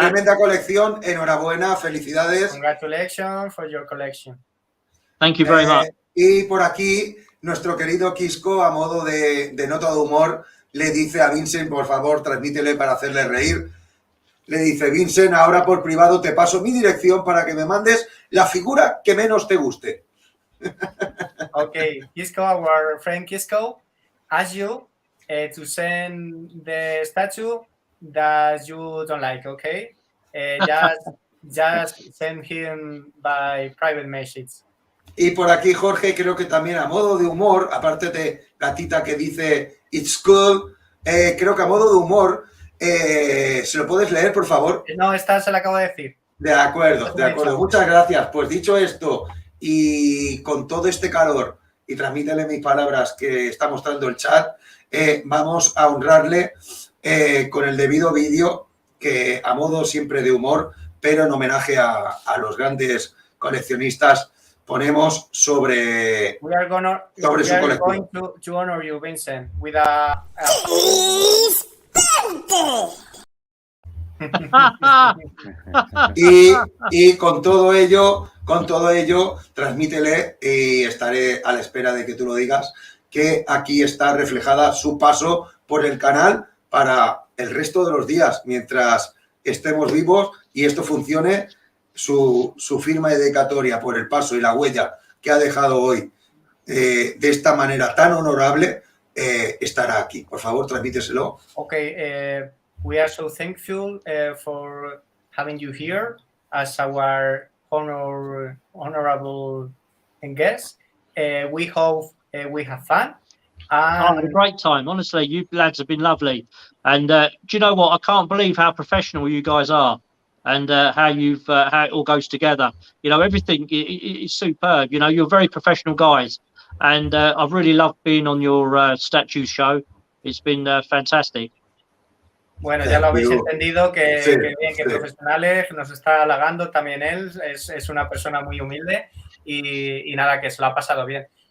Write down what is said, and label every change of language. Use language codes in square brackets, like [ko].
[es] tremenda colección, enhorabuena, felicidades. [en] Congratulations for your collection. Thank you very much. [es] Y por aquí, nuestro querido Quisco, a modo de nota de humor, le dice a Vincent, por favor, transmítele para hacerle reír. Le dice, Vincent, ahora por privado te paso mi dirección para que me mandes la figura que menos te guste. [en] Okay, Quisco, our friend Quisco, ask you to send the statue that you don't like, okay? Just send him by private message. [es] Y por aquí, Jorge, creo que también a modo de humor, aparte de Gatita que dice, [en] it's cool, [es] creo que a modo de humor, ¿se lo puedes leer, por favor? No, esta se la acabo de decir. De acuerdo, de acuerdo. Muchas gracias. Pues dicho esto, y con todo este calor, y transmítele mis palabras que está mostrando el chat, vamos a honrarle con el debido vídeo, que a modo siempre de humor, pero en homenaje a los grandes coleccionistas, ponemos sobre su colección. [en] Going to honor you, Vincent, with a [es] y con todo ello, transmítele, y estaré a la espera de que tú lo digas, que aquí está reflejada su paso por el canal para el resto de los días, mientras estemos vivos y esto funcione, su firma y dedicatoria por el paso y la huella que ha dejado hoy de esta manera tan honorable, estará aquí. Por favor, transmíteselo. [en] Okay, we are so thankful for having you here as our honorable guest. We hope we have fun. I had a great time. Honestly, you lads have been lovely. And do you know what? I can't believe how professional you guys are, and how it all goes together. You know, everything is superb. You know, you're very professional guys, and I've really loved being on your statue show. It's been fantastic. [es] Bueno, ya lo habéis entendido, que bien, que profesionales, nos está halagando también él, es una persona muy humilde y nada, que se lo ha pasado bien.